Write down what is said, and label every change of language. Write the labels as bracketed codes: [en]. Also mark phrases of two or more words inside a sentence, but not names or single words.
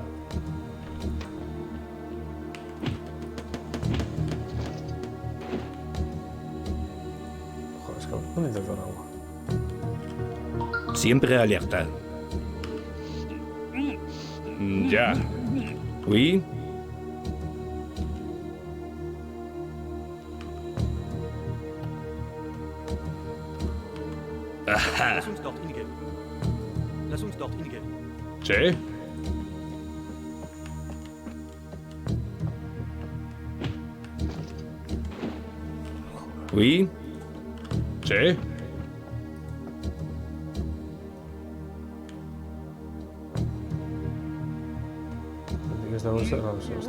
[es] Joder, es que no necesito agua. Siempre alerta. Ya. [fr] Oui. Aha. [de] Lass uns dort hingehen. Lass uns dort hingehen. [es] ¿Sí? [fr] Oui. [es] ¿Sí? ¿Dónde está bolsa? No, eso está.